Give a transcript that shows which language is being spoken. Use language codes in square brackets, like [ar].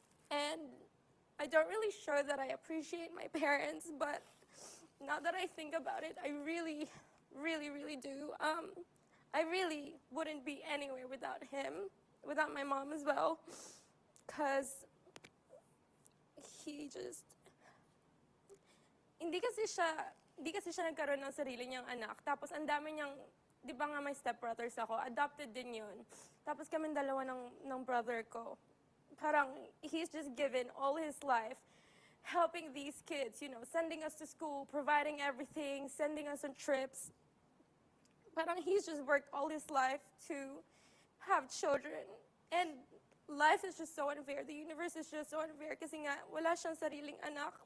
[en] And I don't really show that I appreciate my parents, but now that I think about it, I really, really, really do. I really wouldn't be anywhere without him, without my mom as well, because he just, [tl] hindi kasi siya nagkaroon ng sarili niyang anak. Tapos ang dami niyang, di ba nga may stepbrothers ako, adopted din yun. Tapos kaming dalawa ng brother ko. [en] Parang he's just given all his life helping these kids, you know, sending us to school, providing everything, sending us on trips. Parang he's just worked all his life to have children. And life is just so unfair. The universe is just so unfair [tl] kasi nga wala siyang sariling anak.